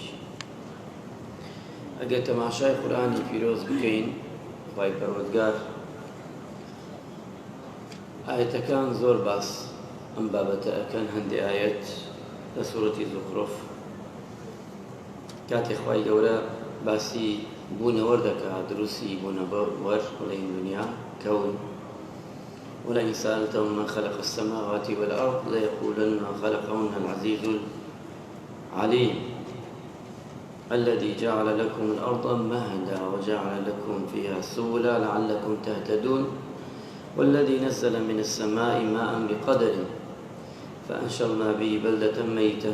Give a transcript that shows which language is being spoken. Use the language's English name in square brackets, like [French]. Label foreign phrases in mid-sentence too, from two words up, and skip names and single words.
[Central Kurdish] ئەگەر تەماشای قورئانی پیرۆز بکەین، خوای پەروەردگار ئاەتەکان زۆر باس ئەم بابەتە ئەکەن. هەندێک ئاەت لە سوورەتی زوخرف کاتێک خوای گەورە باسی بوونەوەر دەکات، دروستی بوونەوەر وڵەی دنیا کەون، [Arabic] ولئن سألتهم من خلق السماوات والأرض ليقولن خلقهن العزيز العليم الذي جعل لكم الأرض مهدا وجعل لكم فيها سبلا لعلكم تهتدون والذي نزل من السماء ماء بقدر فأنشرنا به بلدة ميتا